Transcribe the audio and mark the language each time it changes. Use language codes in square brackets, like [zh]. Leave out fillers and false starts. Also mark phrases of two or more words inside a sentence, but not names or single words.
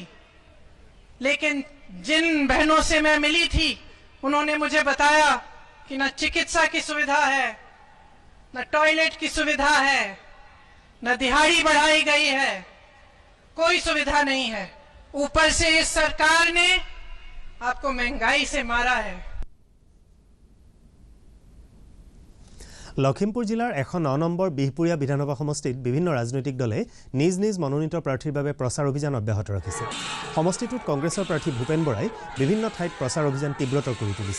[hi] लेकिन जिन बहनों से मैं मिली थी उन्होंने मुझे बताया कि न चिकित्सा की सुविधा है, न टॉयलेट की सुविधा है, न दिहाड़ी बढ़ाई गई है, कोई सुविधा नहीं है। ऊपर से इस सरकार ने आपको महंगाई से मारा है। [as] লখিমপুৰ জিলাৰ 109 নম্বৰ বিহপুৰীয়া বিধানসভা সমষ্টিত বিভিন্ন ৰাজনৈতিক দলে নিজ নিজ মনোনীত প্ৰাৰ্থীৰ বাবে প্ৰচাৰ অভিযান অব্যাহত ৰাখিছে। সমষ্টিটোত কংগ্ৰেছৰ প্ৰাৰ্থী ভূপেন বৰাই বিভিন্ন ঠাইত প্ৰচাৰ অভিযান তীব্ৰতৰ কৰি তুলিছে।